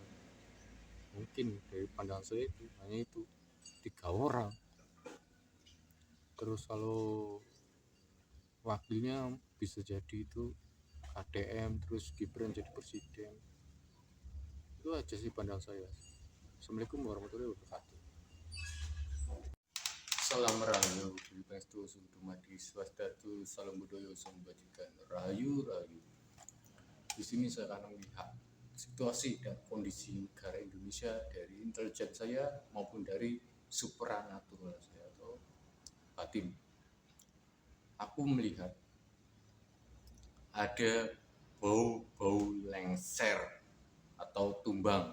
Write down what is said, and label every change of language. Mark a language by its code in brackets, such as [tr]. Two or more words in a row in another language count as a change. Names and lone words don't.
[id] Mungkin dari pandangan saya itu hanya itu 3 orang. Terus kalau wakilnya bisa jadi itu KDM, terus Gibran jadi presiden. Itu aja sih pandang saya. [ar] السلام عليكم ورحمة الله وبركاته. [id] Salam Rahayu, Swastiastu, Sukhmati, Swastiastu, Salam Budaya, Salam Kebajikan. Rahayu, Rahayu. Di sini saya akan melihat situasi dan kondisi negara Indonesia dari intelijen saya maupun dari supranatural saya atau batin. Aku melihat ada bau-bau lengser atau tumbang.